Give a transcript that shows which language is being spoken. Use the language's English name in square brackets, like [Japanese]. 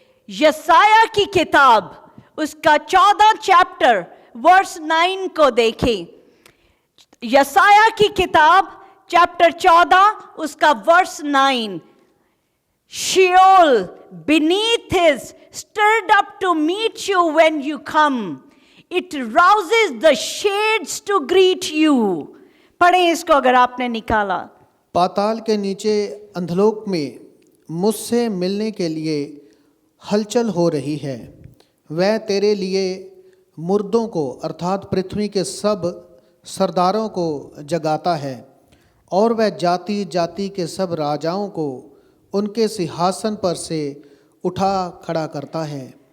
[Hindi] यशायाह की किताब उसका 14 चैप्टर वर्स 9 को देखें। यशायाह की किताब चैप्टर 14 उसका verse 9। [English] Sheol beneath is stirred up to meet you when you come. It rouses the shades to greet you. [Hindi] पढ़ें इसको अगर आपने निकाला। पाताल के नीचे अंधलोक में मुझसे मिलने के लिए हलचल हो रही है। वह तेरे लिए मुर्दों को अर्थात पृथ्वी के सब सरदारों को जगाता है, और वह जाति जाति के सब राजाओं को उनके सिंहासन पर से उठा खड़ा करता है।